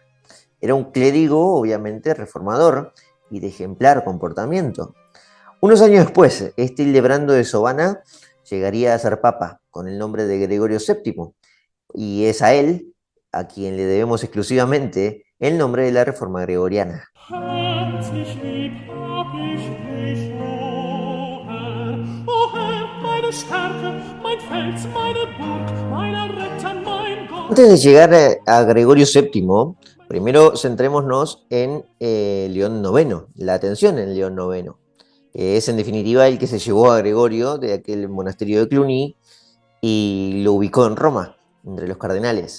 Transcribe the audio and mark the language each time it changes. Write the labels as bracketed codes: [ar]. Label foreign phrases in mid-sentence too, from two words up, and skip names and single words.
[es] Era un clérigo, obviamente, reformador y de ejemplar comportamiento. Unos años después, este Hildebrando de Sovana llegaría a ser papa con el nombre de Gregorio VII, y es a él a quien le debemos exclusivamente el nombre de la Reforma Gregoriana. [de] Herzlich lieb hab ich dich, o Herr, meine Stärke, mein Fels, meine Burg, mein Retter, mein Gott. [es] Antes de llegar a Gregorio VII, primero centrémonos en León IX, la atención en León IX. Es en definitiva el que se llevó a Gregorio de aquel monasterio de Cluny y lo ubicó en Roma, entre los cardenales.